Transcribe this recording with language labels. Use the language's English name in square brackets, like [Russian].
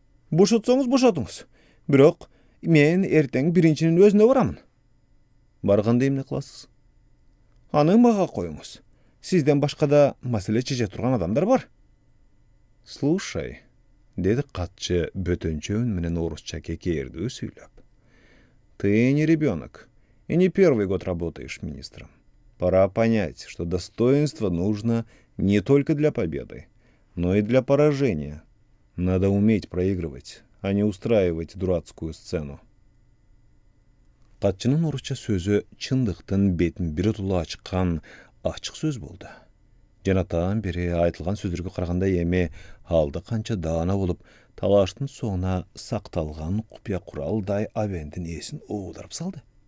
[Kyrgyz] Бошотсоңуз бошотуңуз. Бирок мен эртең биринчинин өзүнө барамын. Барганда эмне кыласыз? Аны мага коюңуз. Сизден башка да маселе чече турган адамдар бар. [Russian] Слушай, [Kyrgyz] деди катчы бөтөнчө үн менен орусча кекээрдүү сүйлөп. [Russian] Ты не ребенок и не первый год работаешь министром. Пора понять, что достоинство нужно не только для победы, но и для поражения. Надо уметь проигрывать, а не устраивать дурацкую сцену. [Kyrgyz] Катчынын орусча сөзү чындыктын бетин биротула ачкан ачык сөз болду. Жанатан бери айтылган сөздөргө караганда эми алды канча даана болуп, талаштын соңуна сакталган купуя куралдай Абендин эсин оодуруп салды.